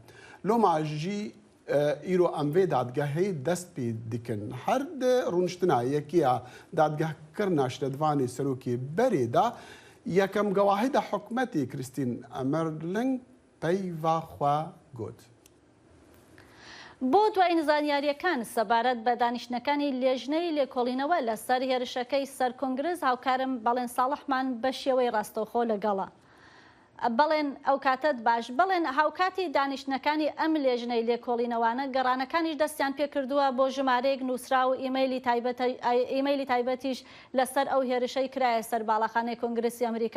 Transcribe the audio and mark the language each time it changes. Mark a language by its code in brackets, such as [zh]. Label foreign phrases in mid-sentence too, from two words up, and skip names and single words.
[ku] Loma jî îro em vê dadgehê dest pê dikin. Her di rûniştina yekiya dadgehkirina şiretvanê serokêberê de yekem gewahîda hikûmetê Christine Emerling peyva xwe got. [ckb] بۆ دوای نزانیاریەکان سەبارەت بە دانیشتنەکانی لێژنەی لێکۆڵینەوە لەسەر هێرشەکەی سەر کۆنگرس هاوکارم بەڵێن ساڵحمان بە شێوەی ڕاستەوخۆ لەگەڵە. بەڵێن ئەو کاتت باش بڵێن هاوکاتی دانیشتنەکانی ئەم لێژنەی لێکۆڵینەوانە گەڕانەکانیش دەستیان پێکردووە بۆ ژمارەیەک نووسرا و ئیمەیلی تایبەتیش لەسەر ئەو هێرشەی کرایە سەر باڵەخانەی کۆنگرسی ئەمریکا.